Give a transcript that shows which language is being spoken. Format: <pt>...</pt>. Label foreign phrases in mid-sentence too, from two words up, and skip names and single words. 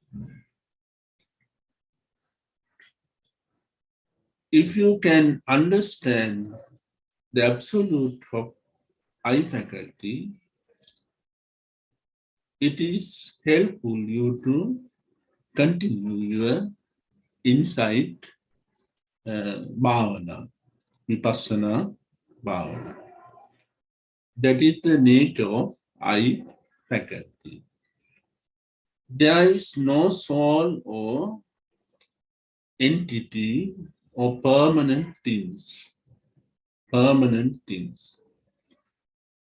<en>If you can understand the absolute of I faculty, it is helpful you to continue your insight bhavana,</en> <pi>vipassana bhavana.</pi> <en>That is the nature of I faculty. There is no soul or entity or permanent things. Permanent things.</en>